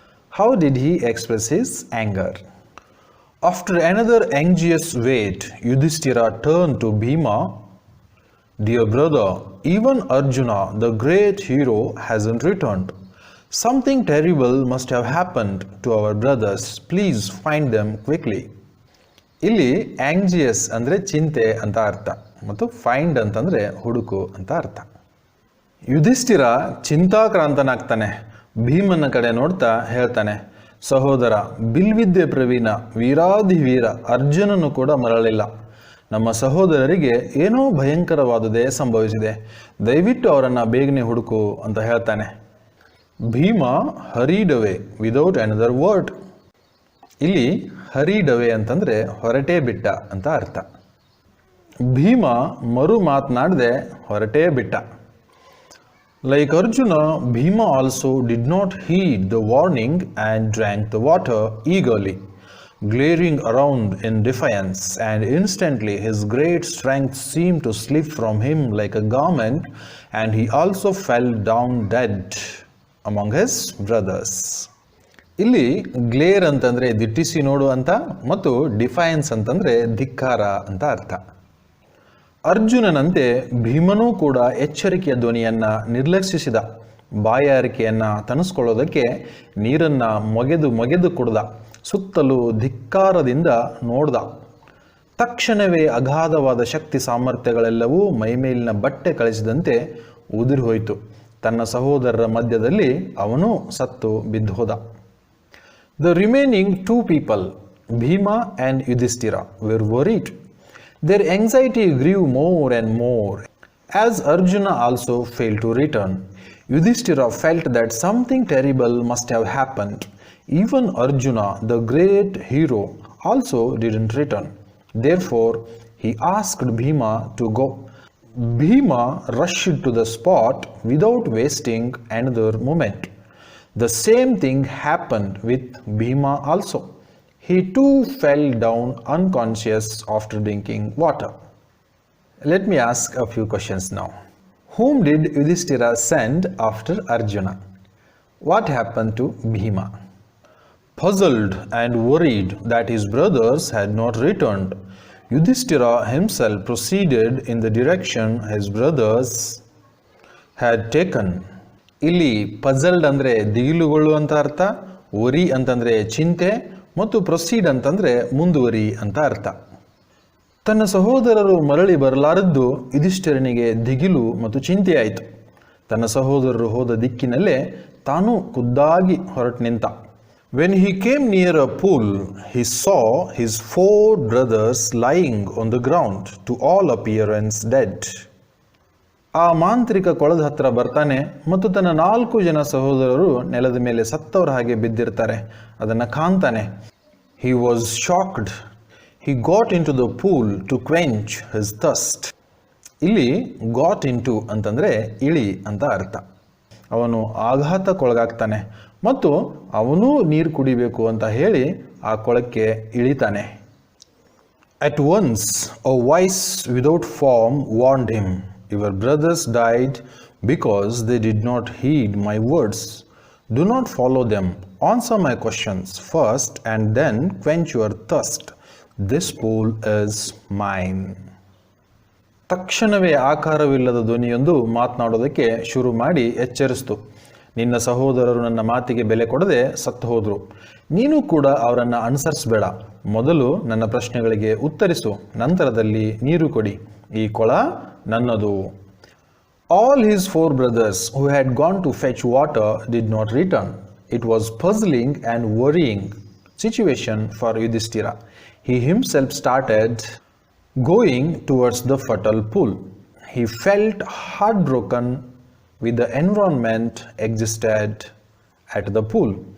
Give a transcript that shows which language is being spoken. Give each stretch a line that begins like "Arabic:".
English: How did he express his anger? After another anxious wait, Yudhishthira turned to Bhima. Dear brother, even Arjuna, the great hero, hasn't returned. Something terrible must have happened to our brothers. Please find them quickly.
Kannada: ಇಲ್ಲಿ ಆಂಗ್ಜಿಯಸ್ ಅಂದರೆ ಚಿಂತೆ ಅಂತ ಅರ್ಥ ಮತ್ತು find ಅಂತಂದರೆ ಹುಡುಕು ಅಂತ ಅರ್ಥ. ಯುಧಿಷ್ಠಿರ ಚಿಂತಾಕ್ರಾಂತನಾಗ್ತಾನೆ. ಭೀಮನ ಕಡೆ ನೋಡ್ತಾ ಹೇಳ್ತಾನೆ, ಸಹೋದರ, ಬಿಲ್ವಿದ್ಯೆ ಪ್ರವೀಣ ವೀರಾಧಿವೀರ ಅರ್ಜುನನು ಕೂಡ ಮರಳಿಲ್ಲ. ನಮ್ಮ ಸಹೋದರರಿಗೆ ಏನೋ ಭಯಂಕರವಾದುದೇ ಸಂಭವಿಸಿದೆ. ದಯವಿಟ್ಟು ಅವರನ್ನು ಬೇಗನೆ ಹುಡುಕು ಅಂತ ಹೇಳ್ತಾನೆ. ಭೀಮ
English: Hurried away without another word.
Kannada: ಇಲ್ಲಿ ಹರಿಡ್ ಅವೇ ಅಂತಂದರೆ ಹೊರಟೇ ಬಿಟ್ಟ ಅಂತ ಅರ್ಥ. ಭೀಮ ಮರು ಮಾತನಾಡದೆ ಹೊರಟೇ ಬಿಟ್ಟ.
English: Like Arjuna, Bhima also did not heed the warning and drank the water eagerly, glaring around in defiance, and instantly his great strength seemed to slip from him like a garment, and he also fell down dead among his brothers.
Kannada: ಇಲ್ಲಿ glare ಅಂತಂದ್ರೆ ದಿಟ್ಟಿಸಿ ನೋಡು ಅಂತ ಮತ್ತು defines ಅಂತಂದ್ರೆ ಧಿಕ್ಕಾರ ಅಂತ ಅರ್ಥ. ಅರ್ಜುನನಂತೆ ಭೀಮನೂ ಕೂಡ ಎಚ್ಚರಿಕೆಯ ಧ್ವನಿಯನ್ನ ನಿರ್ಲಕ್ಷಿಸಿದ. ಬಾಯಾರಿಕೆಯನ್ನ ತಣಿಸ್ಕೊಳ್ಳೋದಕ್ಕೆ ನೀರನ್ನ ಮೊಗೆದು ಕುಡ್ದ. ಸುತ್ತಲೂ ಧಿಕ್ಕಾರದಿಂದ ನೋಡ್ದ. ತಕ್ಷಣವೇ ಅಗಾಧವಾದ ಶಕ್ತಿ ಸಾಮರ್ಥ್ಯಗಳೆಲ್ಲವೂ ಮೈಮೇಲಿನ ಬಟ್ಟೆ ಕಳಿಸಿದಂತೆ ಉದುರಿ ಹೋಯಿತು. ತನ್ನ ಸಹೋದರರ ಮಧ್ಯದಲ್ಲಿ ಅವನು ಸತ್ತು ಬಿದ್ದು ಹೋದ.
English: The remaining two people, Bhima and Yudhishthira, were worried. Their anxiety grew more and more. As Arjuna also failed to return, Yudhishthira felt that something terrible must have happened. Even Arjuna, the great hero, also didn't return. Therefore, he asked Bhima to go. Bhima rushed to the spot without wasting another moment. The same thing happened with Bhima also. He too fell down unconscious after drinking water. Let me ask a few questions now. Whom did Yudhishthira send after Arjuna? What happened to Bhima? Puzzled and worried that his brothers had not returned, Yudhishthira himself proceeded in the direction his brothers had taken.
Kannada: ಇಲ್ಲಿ ಪಜಲ್ಡ್ ಅಂದರೆ ದಿಗಿಲುಗೊಳ್ಳುವಂಥ ಅರ್ಥ, worry ಅಂತಂದರೆ ಚಿಂತೆ ಮತ್ತು proceed ಅಂತಂದರೆ ಮುಂದುವರಿ ಅಂತ ಅರ್ಥ. ತನ್ನ ಸಹೋದರರು ಮರಳಿ ಬರಲಾರದ್ದು ಯುಧಿಷ್ಠಿರನಿಗೆ ದಿಗಿಲು ಮತ್ತು ಚಿಂತೆಯಾಯಿತು. ತನ್ನ ಸಹೋದರರು ಹೋದ ದಿಕ್ಕಿನಲ್ಲೇ ತಾನು ಖುದ್ದಾಗಿ ಹೊರಟು ನಿಂತ.
English: When he came near a pool, he saw his 4 brothers lying on the ground, to all appearance dead.
Kannada: ಆ ಮಾಂತ್ರಿಕ ಕೊಳದ ಹತ್ರ ಬರ್ತಾನೆ ಮತ್ತು ತನ್ನ 4 ಜನ ಸಹೋದರರು ನೆಲದ ಮೇಲೆ ಸತ್ತವರ ಹಾಗೆ ಬಿದ್ದಿರ್ತಾರೆ. ಅದನ್ನು ಕಾಣ್ತಾನೆ.
English: He was shocked. He got into the pool to quench his thirst.
Kannada: ಇಲ್ಲಿ got into ಅಂತಂದ್ರೆ ಇಳಿ ಅಂತ ಅರ್ಥ. ಅವನು ಆಘಾತಕ್ಕೊಳಗಾಗ್ತಾನೆ ಮತ್ತು ಅವನೂ ನೀರು ಕುಡಿಬೇಕು ಅಂತ ಹೇಳಿ ಆ ಕೊಳಕ್ಕೆ ಇಳಿತಾನೆ.
English: At once a voice without form warned him, "Your brothers died because they did not heed my words. Do not follow them. Answer my questions first and then quench your thirst. This pool is mine."
Kannada: ತಕ್ಷಣವೇ ಆಕಾರವಿಲ್ಲದ ಧ್ವನಿಯೊಂದು ಮಾತನಾಡೋದಕ್ಕೆ ಶುರು ಮಾಡಿ ಎಚ್ಚರಿಸ್ತು. ನಿನ್ನ ಸಹೋದರರು ನನ್ನ ಮಾತಿಗೆ ಬೆಲೆ ಕೊಡದೆ ಸತ್ತು ಹೋದರು. ನೀನು ಕೂಡ ಅವರನ್ನು ಅನುಸರಿಸಬೇಡ. ಮೊದಲು ನನ್ನ ಪ್ರಶ್ನೆಗಳಿಗೆ ಉತ್ತರಿಸು, ನಂತರದಲ್ಲಿ ನೀರು ಕೊಡಿ. ಈ ಕೊಳ ನನ್ನದು.
English: All his 4 brothers who had gone to fetch water did not return. It was puzzling and worrying situation for Yudhishthira. He himself started going towards the fertile pool. He felt heartbroken with the environment existed at the pool.